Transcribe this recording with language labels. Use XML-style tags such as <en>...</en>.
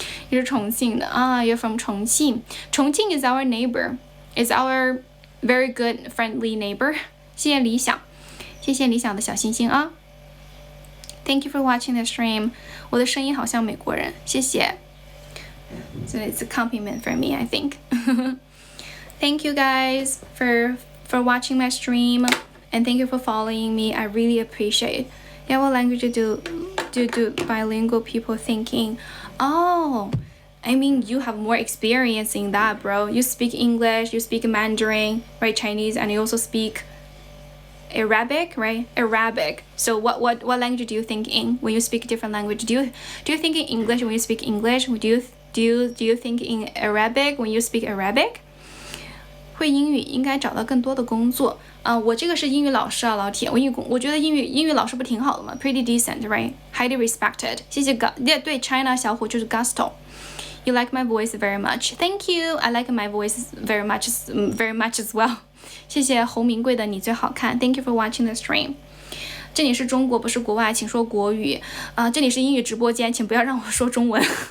<zh>你是重庆的啊</zh> <en>You're from 重庆 Chongqing is our neighbor. Is our very good friendly neighbor.</en> <zh>谢谢理想的小星星啊</zh> <en>Thank you for watching the stream.</en> <zh>我的声音好像美国人，谢谢。</zh> <en>So it's a compliment for me, I think. Thank you guys for watching my stream. And thank you for following me. I really appreciate it. Yeah, what language do bilingual people thinking? Oh, I mean, you have more experience in that, bro. You speak English, you speak Mandarin, right? Chinese, and you also speak Arabic, right? Arabic. So what language do you think in when you speak a different language? Do you think in English when you speak English? Do you think in Arabic when you speak Arabic?</en> <zh>会英语应该找到更多的工作我这个是英语老师啊，老铁，我觉得英语老师不挺好的吗 ？</zh> <en>Pretty decent, right? Highly respected.</en> <zh>谢谢对 China 小虎就是 Gusto.</zh> <en>You like my voice very much. Thank you. I like my voice very much as well.</en> <zh>谢谢侯明贵的你最好看</zh> <en>Thank you for watching the stream.</en> <zh>这里是中国，不是国外，请说国语这里是英语直播间，请不要让我说中文。</zh>